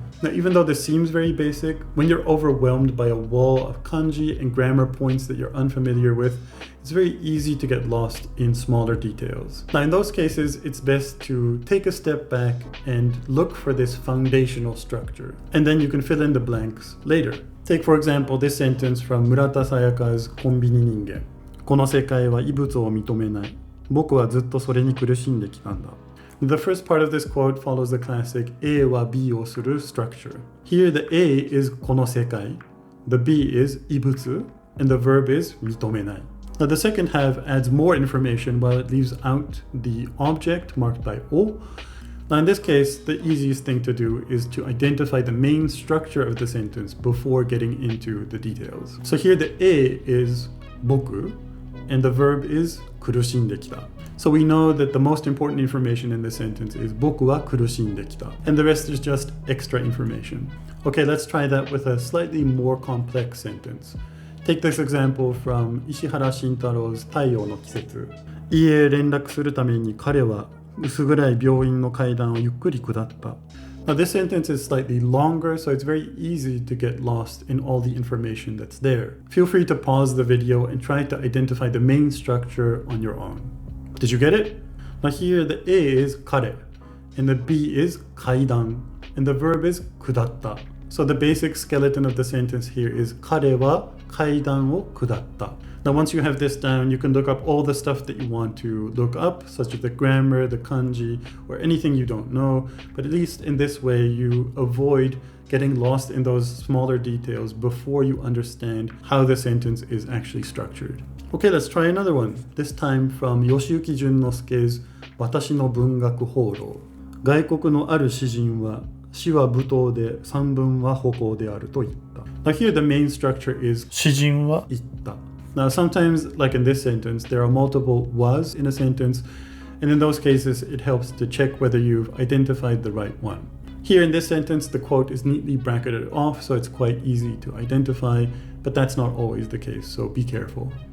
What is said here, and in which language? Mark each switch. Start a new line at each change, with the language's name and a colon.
English: Now, even though this seems very basic, when you're overwhelmed by a wall of kanji and grammar points that you're unfamiliar with, it's very easy to get lost in smaller details. Now, in those cases, it's best to take a step back and look for this foundational structure. And then you can fill in the blanks later. Take, for example, this sentence from Murata Sayaka's コンビニ人間。
Japanese: この世界は異物を認めない。僕はずっとそれに苦しんできたんだ。
English: The first part of this quote follows the classic e wa bi o suru structure. Here the A is この世界, the B is 異物, and the verb is 認めない. Now the second half adds more information while it leaves out the object marked by o. Now in this case, the easiest thing to do is to identify the main structure of the sentence before getting into the details. So here the A is 僕, and the verb is 苦しんできた. So we know that the most important information in this sentence is
Japanese: 僕は苦しんできた.
English: And the rest is just extra information. Okay, let's try that with a slightly more complex sentence. Take this example from 石原慎太郎 太陽の季節.
Japanese: 家へ連絡するために彼は薄暗い病院の階段をゆっくり下った.
English: Now this sentence is slightly longer, so it's very easy to get lost in all the information that's there. Feel free to pause the video and try to identify the main structure on your own. Did you get it? Now here the A is 彼 and the B is 階段 and the verb is 下った. So the basic skeleton of the sentence here is
Japanese: 彼は階段を下った.
English: Now once you have this down, you can look up all the stuff that you want to look up, such as the grammar, the kanji, or anything you don't know. But at least in this way, you avoid getting lost in those smaller details before you understand how the sentence is actually structured. Okay, let's try another one. This time from Yoshiyuki Junnosuke's 私の文学放浪.
Japanese: 外国のある詩人は詩は舞踏で散文は歩行であると言った.
English: Now here the main structure is
Japanese: 詩人は言った.
English: Now sometimes, like in this sentence, there are multiple was in a sentence, and in those cases it helps to check whether you've identified the right one. Here in this sentence, the quote is neatly bracketed off, so it's quite easy to identify, but that's not always the case, so be careful.